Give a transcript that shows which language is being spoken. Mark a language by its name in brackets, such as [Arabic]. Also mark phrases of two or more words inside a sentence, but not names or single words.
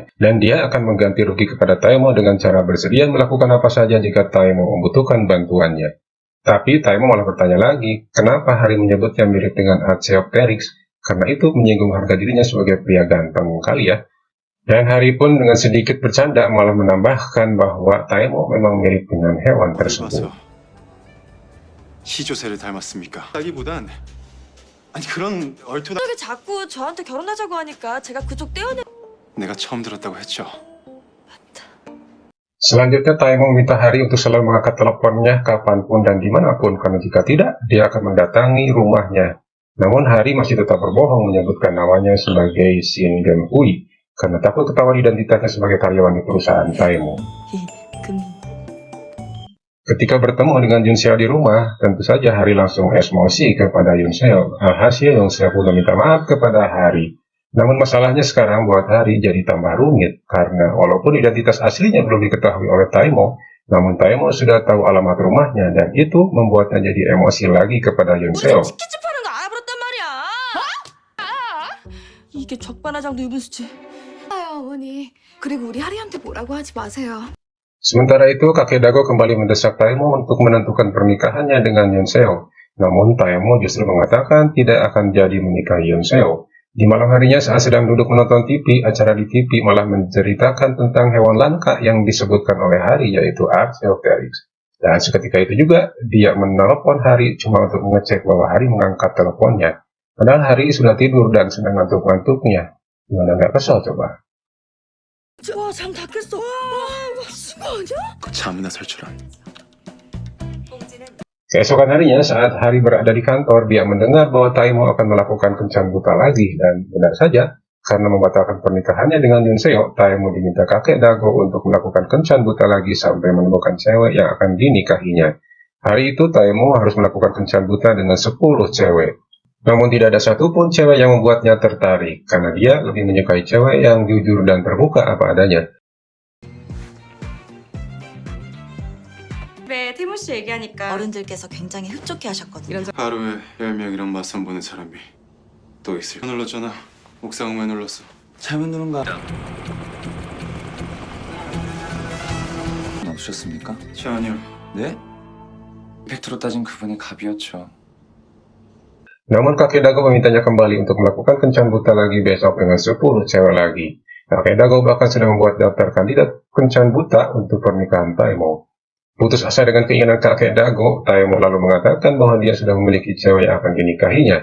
[Indonesian] Dan dia akan mengganti rugi kepada Taemo dengan cara bersedia melakukan apa saja jika Taemo membutuhkan bantuannya. Tapi Taemo malah bertanya lagi, kenapa Hari menyebutnya mirip dengan Archeopteryx? karena itu menyinggung harga dirinya sebagai pria ganteng kali ya. Dan Hari pun dengan sedikit bercanda malah menambahkan bahwa Taemo memang mirip dengan hewan tersebut. [Korean] 시조새를 닮았습니까? 자기보단 아니 그런 얼토당 왜 자꾸 저한테 결혼하자고 하니까 제가 그쪽 떼어내. 내가 처음 들었다고 했죠. [Indonesian] Selanjutnya Taemo meminta Hari untuk selalu mengangkat teleponnya kapanpun dan dimanapun, karena jika tidak, dia akan mendatangi rumahnya. Namun Hari masih tetap berbohong menyebutkan namanya sebagai Shin Geum-ui, karena takut ketahuan identitasnya sebagai karyawan di perusahaan Taemo. Ketika bertemu dengan Yun Seo di rumah, tentu saja Hari langsung emosi kepada Yun Seo. Alhasil Yun Seo pun meminta maaf kepada Hari. Namun masalahnya sekarang buat Hari jadi tambah rumit, karena walaupun identitas aslinya belum diketahui oleh Taemo, namun Taemo sudah tahu alamat rumahnya, dan itu membuatnya jadi emosi lagi kepada Yun Seo. [Korean] 치킨집 하는 거 알아버렸단 말이야. 이게 적반하장도 유분수지. 아유 어머니. 그리고 우리 하리한테 뭐라고 하지 마세요. [Indonesian] Sementara itu, kakek Dago kembali mendesak Taemo untuk menentukan pernikahannya dengan Yun Seo. Namun Taemo justru mengatakan tidak akan jadi menikahi Yun Seo. Di malam harinya saat sedang duduk menonton TV, acara di TV malah menceritakan tentang hewan langka yang disebutkan oleh Hari, yaitu Archaeopteryx. Dan seketika itu juga, dia menelepon Hari cuma untuk mengecek bahwa Hari mengangkat teleponnya. Padahal Hari sudah tidur dan sedang ngantuk-ngantuknya. Gimana nggak kesal coba? [Korean] 와, 잠 다 깼어. 와, 수고 아니야? 잠이나 설출한. [Indonesian] Keesokan harinya saat Hari berada di kantor, dia mendengar bahwa Taemo akan melakukan kencan buta lagi, dan benar saja, karena membatalkan pernikahannya dengan Yun Seo, Taemo diminta kakek Dago untuk melakukan kencan buta lagi sampai menemukan cewek yang akan dinikahinya. Hari itu Taemo harus melakukan kencan buta dengan 10 cewek. Namun tidak ada satupun cewek yang membuatnya tertarik, karena dia lebih menyukai cewek yang jujur dan terbuka apa adanya. [Korean] 네, 태무 씨 얘기하니까 어른들께서 굉장히 흡족해 하셨거든요. 하루에 10명이랑 맞선 보는 사람이 또 있을. 눌렀잖아. 옥상 왜 눌렀어? 잘못 누른 거 없으셨습니까? 전혀. 네? 팩트로 따진 그분이 갑이었죠. [Indonesian] Namun kakek Dago memintanya kembali untuk melakukan kencan buta lagi besok dengan 10 cewek lagi. Kakek Dago bahkan sudah membuat daftar kandidat kencan buta untuk pernikahan Taemo. Putus asa dengan keinginan kakek Dago, Taemo lalu mengatakan bahwa dia sudah memiliki cewek yang akan dinikahinya.